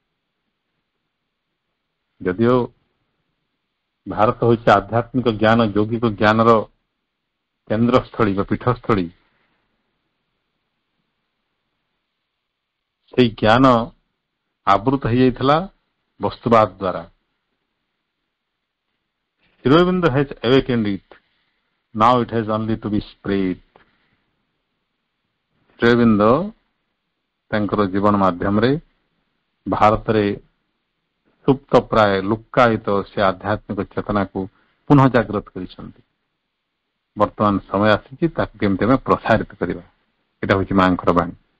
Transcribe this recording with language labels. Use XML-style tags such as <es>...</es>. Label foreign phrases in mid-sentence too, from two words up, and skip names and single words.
<or>ଯଦିଓ ଭାରତ ହେଉଛି ଆଧ୍ୟାତ୍ମିକ ଜ୍ଞାନ, ଯୌଗିକ ଜ୍ଞାନର କେନ୍ଦ୍ରସ୍ଥଳୀ ବା ପୀଠସ୍ଥଳୀ, ସେଇ ଜ୍ଞାନ ଆବୃତ ହେଇଯାଇଥିଲା ବସ୍ତୁବାଦ ଦ୍ୱାରା।</or> <en>Sri Aurobindo has awakened it. Now it has only to be spread.</en> <or>Sri Aurobindo ତାଙ୍କର ଜୀବନ ମାଧ୍ୟମରେ ଭାରତରେ ସୁପ୍ତ ପ୍ରାୟ ଲୁକ୍କାୟିତ ସେ ଆଧ୍ୟାତ୍ମିକ ଚେତନାକୁ ପୁନଃ ଜାଗ୍ରତ କରିଛନ୍ତି। ବର୍ତ୍ତମାନ ସମୟ ଆସିଛି ତାକୁ କେମିତି ଆମେ ପ୍ରସାରିତ କରିବା, ଏଇଟା ହେଉଛି ମାଙ୍କର ବାଣୀ।</or>